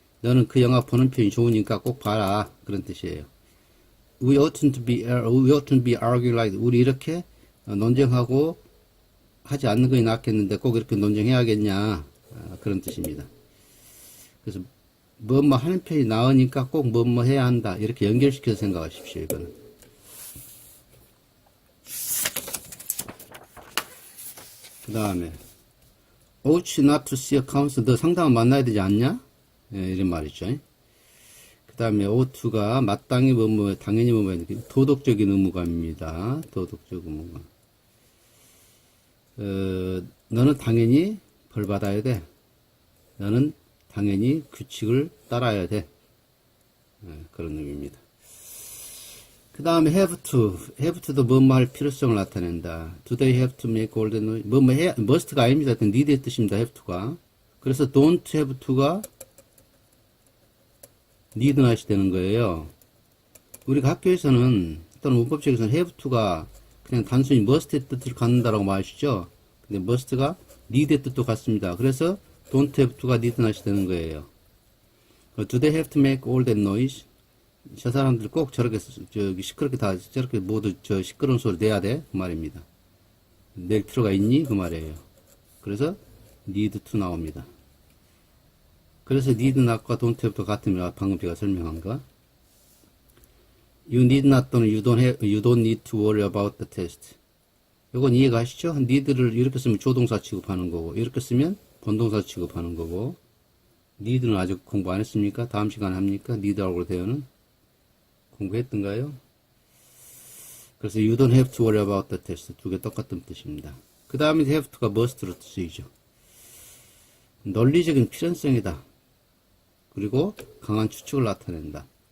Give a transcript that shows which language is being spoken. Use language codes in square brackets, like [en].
[ko] 너는 그 영화 보는 편이 좋으니까 꼭 봐라. 그런 뜻이에요. [en] We oughtn't to be arguing like. [ko] 우리 이렇게 논쟁하고 하지 않는 것이 낫겠는데 꼭 이렇게 논쟁해야겠냐. 그런 뜻입니다. 그래서 뭐뭐 하는 편이 나으니까 꼭 뭐뭐 해야 한다. 이렇게 연결시켜서 생각하십시오. 이거는. 그 다음에 [en] ought not to see a counselor. [ko] 너 상담을 만나야 되지 않냐? 예, 이런 말이죠. 그 다음에 ought to가 마땅히 뭐뭐 당연히 뭐뭐 도덕적인 의무감입니다. 도덕적 의무감. 너는 당연히 벌 받아야 돼. 너는 당연히 규칙을 따라야 돼. 예, 그런 의미입니다. 그 다음에 have to도 뭐뭐 할 필요성을 나타낸다. [en] Do they have to make all the noise? [ko] 뭐뭐 해야, must가 아닙니다. need의 뜻입니다. have to가. 그래서 don't have to가 need not이 되는 거예요. 우리가 학교에서는 또는 문법책에서는 have to가 그냥 단순히 must의 뜻을 갖는다라고 말하시죠. 근데 must가 need의 뜻도 같습니다. 그래서 don't have to가 need not이 되는 거예요. [en] Do they have to make all that noise? [ko] 저 사람들 꼭 저렇게 시끄럽게 다 저렇게 모두 저 시끄러운 소리 내야 돼? 그 말입니다. 낼 필요가 있니? 그 말이에요. 그래서 need to 나옵니다. 그래서 need not과 don't have도 같으면 방금 제가 설명한 거. [en] You need not [ko] 또는 [en] you don't need to worry about the test. [ko] 이건 이해가 하시죠? need를 이렇게 쓰면 조동사 취급하는 거고 이렇게 쓰면 본동사 취급하는 거고 need는 아직 공부 안 했습니까? 다음 시간에 합니까? need하고 대어는 공부했던가요? 그래서 [en] you don't have to worry about the test. [ko] 두 개 똑같은 뜻입니다. 그 다음에 have to가 must로 쓰이죠. 논리적인 필연성이다. 그리고 강한 추측을 나타낸다.